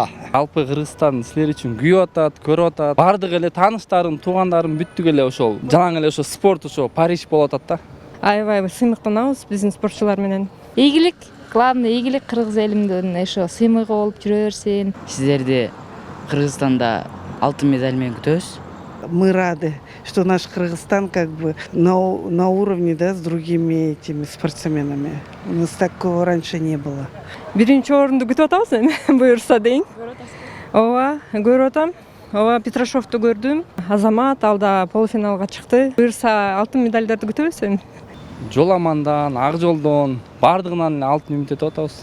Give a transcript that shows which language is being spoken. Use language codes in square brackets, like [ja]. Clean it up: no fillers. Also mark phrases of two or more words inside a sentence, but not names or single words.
[ky] Алпы Кыргызстан силер үчүн күйүп атат, көрүп атат. Бардык эле тааныштарым, туугандарым бүттүк эле ошол жалаң эле ошо спорт ошо Париж болуп атат да. Аябай сыймыктанабыз биздин спортчулар менен. Ийгилик, главный ийгилик кыргыз элимдин ошо сыймыгы болуп жүрө берсин. Сиздерди Кыргызстанда алтын медаль менен күтөбүз. [ru] Мы рады, что наш Кыргызстан как бы на уровне, да, с другими этими спортсменами. У нас такого раньше не было. [ky] Биринчи орунду күтүп атабыз эми, буюрса дейин. Ооба, көрүп атам. Ооба, Петрашовду көрдүм. Азамат алда полуфиналга чыкты. Буюрса алтын медальдарды күтөбүз эми. Жоламандан, Ак жолдон бардыгынан алтын үмүт этип атабыз.